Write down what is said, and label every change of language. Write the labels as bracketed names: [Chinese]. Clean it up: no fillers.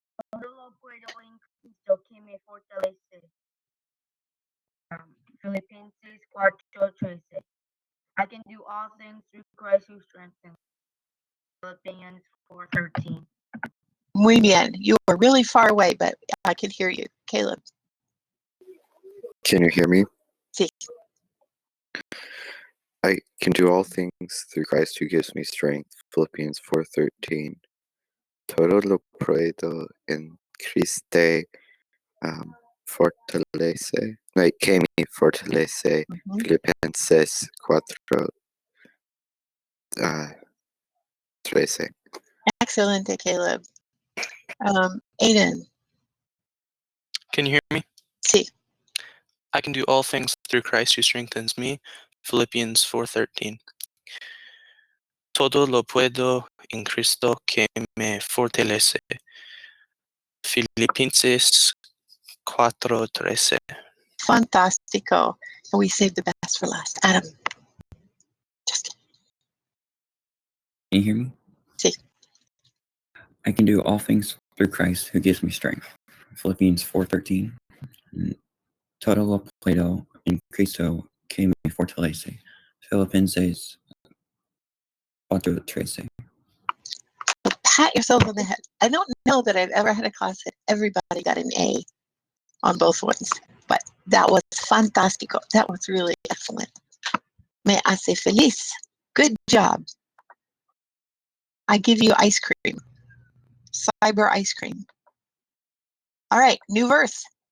[Spanish] Todo lo puedo en Cristo que me fortalece. Filipenses 4:13. [English] I can do all things through Christ who strengthens. Philippians 4:13. [Spanish] Muy bien. [English] You were really far away, but I could hear you. Caleb. Can you hear me? [Spanish] Sí. [English] I can do all things through Christ who gives me strength. Philippians 4:13. [Spanish] Todo lo puedo en Cristo fortalece. No, que me fortalece. Filipenses 4:13. [English] Excellent, Caleb. Aiden. Can you hear me? [Spanish] Sí. [English] I can do all things through Christ who strengthens me. Philippians 4:13. [Spanish] Todo lo puedo en Cristo que me fortalece. Filipenses 4:13. [English] Fantástico. And we saved the best for last. Adam. Can you hear me? [Spanish] Sí. [English] I can do all things through Christ who gives me strength. Philippians 4:13. [Spanish] Todo lo puedo en Cristo que me fortalece. Filipenses 4:13. [English] Pat yourself on the head. I don't know that I've ever had a class that everybody got an A on both ones, but that was fantástico. That was really excellent. [Spanish] Me hace feliz. [English] Good job. I give you ice cream. Cyber ice cream. All right, new verse.